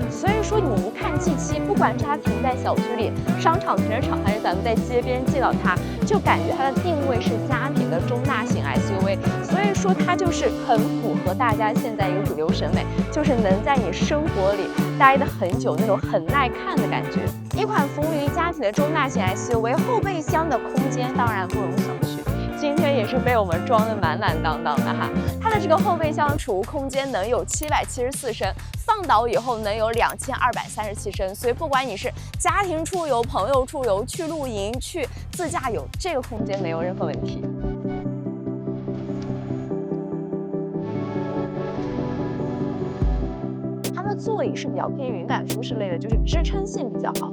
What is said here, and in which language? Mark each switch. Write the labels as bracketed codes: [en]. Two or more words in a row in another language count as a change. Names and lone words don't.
[zh] 所以說，你一看 G7，不管是它停在小区裡、商场停车场，還是咱們在街邊見到它，就感覺它的定位是家庭的中大型 SUV。所以說，它就是很符合大家现在一個主流審美，就是能在你生活裡待得很久，那種很耐看的感覺。一款服務於家庭的中大型 SUV， 後備箱的空間当然不容小覷。今天也是被我們裝得滿滿當當的哈。它的這個後備箱儲物空間能有774升，放倒以後能有2237升，所以不管你是家庭出遊、朋友出游、去露營、去自駕遊，這個空間沒有任何問題。座椅是比較偏云感舒適類的，就是支撐性比較好。